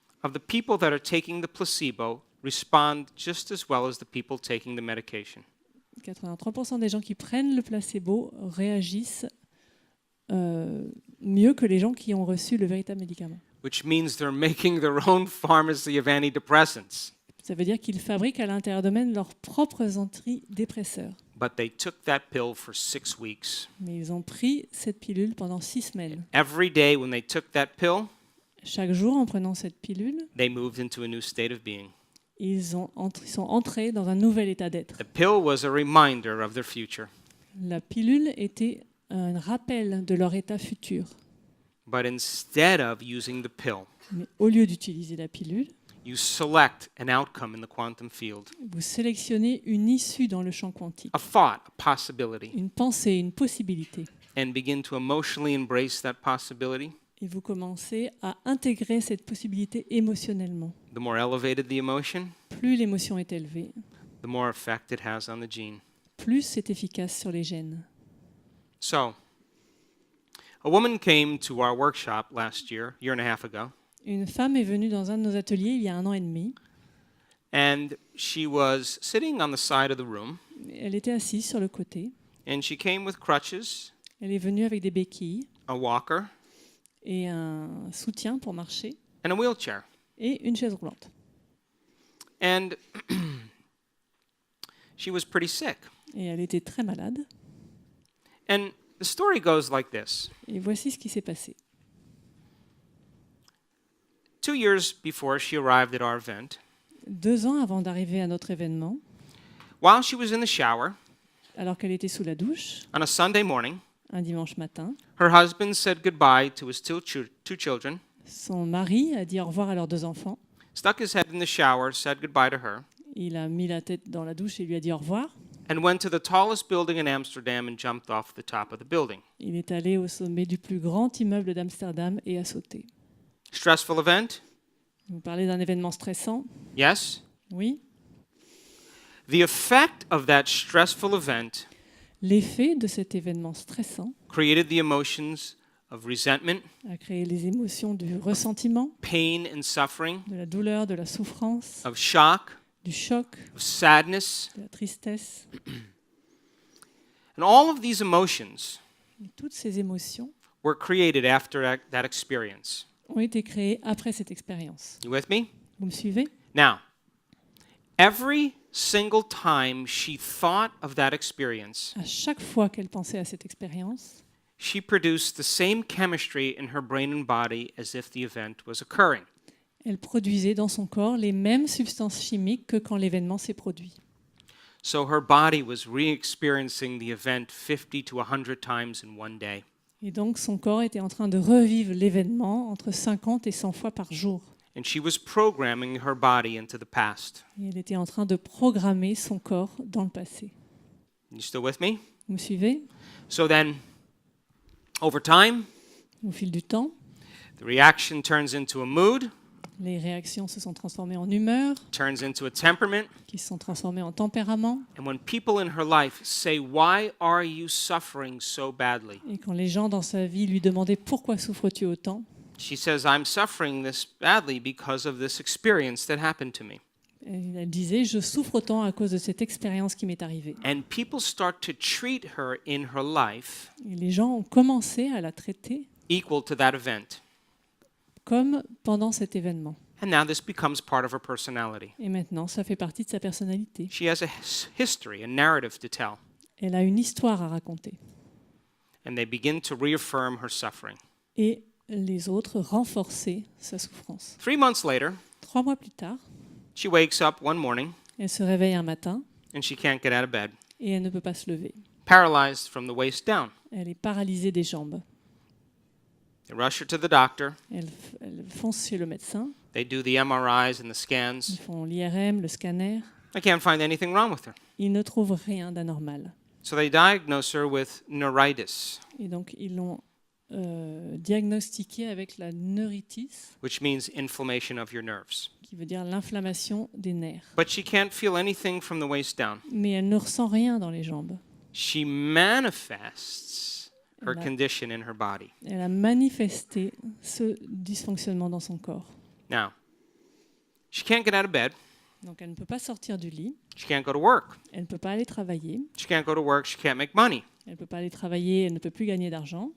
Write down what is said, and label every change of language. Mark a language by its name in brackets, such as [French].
[English] of the people that are taking the placebo respond just as well as the people taking the medication. [French] 83% des gens qui prennent le placebo réagissent mieux que les gens qui ont reçu le véritable médicament. [English] Which means they're making their own pharmacy of antidepressants. [French] Ça veut dire qu'ils fabriquent à l'intérieur d'eux-mêmes leurs propres antidépresseurs. [English] But they took that pill for 6 weeks. [French] Mais ils ont pris cette pilule pendant 6 semaines. [English] Every day when they took that pill, [French] Chaque jour, en prenant cette pilule, [English] they moved into a new state of being. [French] ils sont entrés dans un nouvel état d'être. [English] The pill was a reminder of their future. [French] La pilule était un rappel de leur état futur. [English] But instead of using the pill, [French] Mais au lieu d'utiliser la pilule, [English] you select an outcome in the quantum field, [French] vous sélectionnez une issue dans le champ quantique, [English] a thought, a possibility, [French] une pensée, une possibilité. [English] and begin to emotionally embrace that possibility. [French] Et vous commencez à intégrer cette possibilité émotionnellement. [English] The more elevated the emotion, [French] Plus l'émotion est élevée, [English] the more effect it has on the gene. [French] plus c'est efficace sur les gènes. [English] So, a woman came to our workshop last year and a half ago, [French] Une femme est venue dans un de nos ateliers il y a 1 an et demi. [English] and she was sitting on the side of the room, [French] Elle était assise sur le côté. [English] and she came with crutches, [French] Elle est venue avec des béquilles [English] a walker, [French] et un soutien pour marcher [English] and a wheelchair. [French] et une chaise roulante. [English] And she was pretty sick. [French] Et elle était très malade. [English] And the story goes like this. [French] Et voici ce qui s'est passé. [English] 2 years before she arrived at our event, [French] 2 ans avant d'arriver à notre événement, [English] while she was in the shower [French] alors qu'elle était sous la douche, [English] on a Sunday morning, [French] un dimanche matin, [English] her husband said goodbye to his two children, [French] son mari a dit au revoir à leurs 2 enfants. [English] stuck his head in the shower, said goodbye to her, [French] Il a mis la tête dans la douche et lui a dit au revoir. [English] and went to the tallest building in Amsterdam and jumped off the top of the building. [French] Il est allé au sommet du plus grand immeuble d'Amsterdam et a sauté. [English] Stressful event? [French] Vous parlez d'un événement stressant? [English] Yes. [French] Oui. [English] The effect of that stressful event [French] L'effet de cet événement stressant [English] created the emotions of resentment, [French] a créé les émotions du ressentiment, [English] pain and suffering, [French] de la douleur, de la souffrance, [English] of shock, [French] du choc, [English] of sadness, [French] de la tristesse. [English] and all of these emotions [French] Et toutes ces émotions [English] were created after that experience. [French] ont été créées après cette expérience. [English] You with me? [French] Vous me suivez? [English] Now, every single time she thought of that experience, [French] À chaque fois qu'elle pensait à cette expérience, [English] she produced the same chemistry in her brain and body as if the event was occurring. [French] elle produisait dans son corps les mêmes substances chimiques que quand l'événement s'est produit. [English] So her body was re-experiencing the event 50 to 100 times in one day. [French] Et donc son corps était en train de revivre l'événement entre 50 et 100 fois par jour. [English] And she was programming her body into the past. [French] Et elle était en train de programmer son corps dans le passé. [English] You still with me? [French] Vous me suivez? [English] So then, over time, [French] Au fil du temps, [English] the reaction turns into a mood, [French] les réactions se sont transformées en humeur, [English] turns into a temperament. [French] qui se sont transformées en tempérament. [English] And when people in her life say, "Why are you suffering so badly?" [French] Et quand les gens dans sa vie lui demandaient pourquoi souffres-tu autant, [English] she says, "I'm suffering this badly because of this experience that happened to me." [French] elle disait je souffre autant à cause de cette expérience qui m'est arrivée. [English] And people start to treat her in her life [French] Et les gens ont commencé à la traiter [English] equal to that event. [French] comme pendant cet événement. [English] And now this becomes part of her personality. [French] Et maintenant, ça fait partie de sa personnalité. [English] She has a history, a narrative to tell. [French] Elle a une histoire à raconter. [English] And they begin to reaffirm her suffering. [French] Et les autres renforçaient sa souffrance. [English] 3 months later, [French] 3 mois plus tard, [English] She wakes up one morning [French] Elle se réveille un matin [English] and she can't get out of bed, [French] et elle ne peut pas se lever. [English] paralyzed from the waist down. [French] Elle est paralysée des jambes. [English] They rush her to the doctor. [French] Elle fonce chez le médecin. [English] They do the MRIs and the [French] Ils [English] scans. [French] font l'IRM, le scanner. [English] They can't find anything wrong with her. [French] Ils ne trouvent rien d'anormal. [English] So they diagnose her with neuritis, [French] Et donc, ils l'ont diagnostiquée avec la neuritis, [English] which means inflammation of your nerves. [French] qui veut dire l'inflammation des nerfs. [English] But she can't feel anything from the waist down. [French] Mais elle ne ressent rien dans les jambes. [English] She manifests her [French] Là. [English] condition in her body. [French] Elle a manifesté ce dysfonctionnement dans son corps. [English] Now, she can't get out of bed. [French] Donc, elle ne peut pas sortir du lit. [English] She can't go to work. [French] Elle ne peut pas aller travailler. [English] She can't go to work. She can't make money. [French] Elle ne peut pas aller travailler. Elle ne peut plus gagner d'argent.